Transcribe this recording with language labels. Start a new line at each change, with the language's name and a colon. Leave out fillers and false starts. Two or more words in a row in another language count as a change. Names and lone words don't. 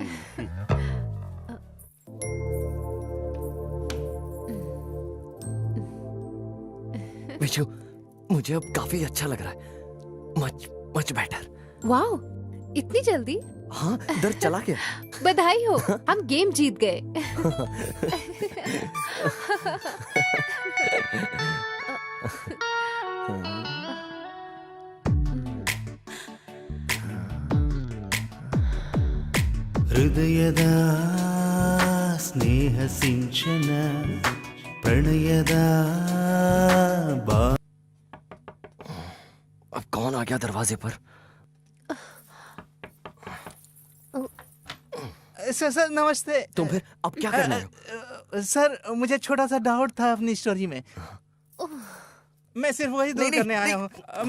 Hindi: विशु, मुझे अब काफी अच्छा लग रहा है।
English: much much better.
Hindi: वाओ, इतनी जल्दी? हाँ, दर्द चला गया। बधाई हो, हम गेम जीत गए।
Kannada: ಹೃದಯದ ಸ್ನೇಹ ಸಿಂಚನ ಪ್ರಣಯದ ಬಾ
Hindi: अब कौन आ गया दरवाजे पर? सर नमस्ते। तुम फिर अब क्या करना है? सर, मुझे छोटा सा डाउट था अपनी स्टोरी में। मैं सिर्फ वही दूर करने आया हूँ।